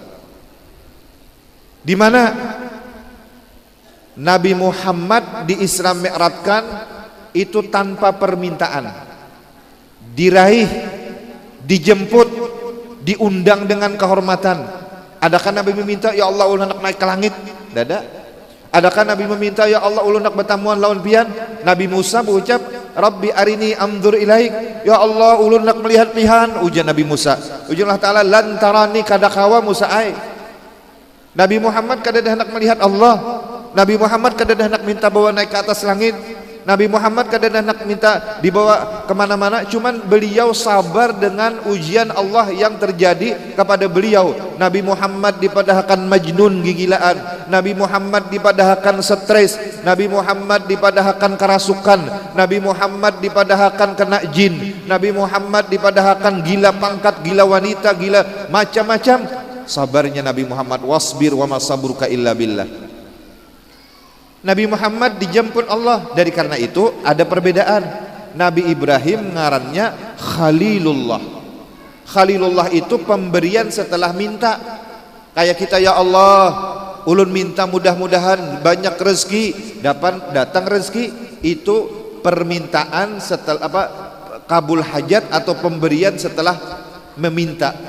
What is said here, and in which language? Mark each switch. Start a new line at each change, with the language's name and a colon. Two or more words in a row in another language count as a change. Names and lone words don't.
Indonesian: Di mana Nabi Muhammad di Isra Mi'rajkan itu tanpa permintaan, diraih, dijemput, diundang dengan kehormatan.
Banjar: Adakah Nabi meminta ya Allah ulun nak naik ke langit? Tidak. Adakah Nabi meminta ya Allah ulun nak bertamuan lawan pian? Nabi Musa berucap
Arabic: رب أرني أنظر إليك,
Banjar: ya Allah ulun nak melihat pian. Ujian Nabi Musa, ujian Allah Ta'ala
Arabic: لن تراني
Banjar: kadakawa Musa ai. Nabi Muhammad kada hendak melihat Allah. Nabi Muhammad kada hendak minta bawa naik ke atas langit. Nabi Muhammad kada hendak minta dibawa kemana-mana, cuman beliau sabar dengan ujian Allah yang terjadi kepada beliau. Nabi Muhammad dipadahkan majnun gigilaan, Nabi Muhammad dipadahkan stres, Nabi Muhammad dipadahkan kerasukan, Nabi Muhammad dipadahkan kena jin, Nabi Muhammad dipadahkan gila pangkat, gila wanita, gila macam-macam.
Arabic: Sabarnya Nabi Muhammad, واصبر وما صبرك إلا بالله.
Indonesian: Nabi Muhammad dijemput Allah.
Banjar: Dari karena itu ada perbedaan. Nabi Ibrahim ngarannya Khalilullah. Khalilullah itu pemberian setelah minta. Kayak kita, ya Allah, ulun minta mudah-mudahan banyak rezeki, datang rezeki, itu permintaan setelah kabul hajat atau pemberian setelah meminta.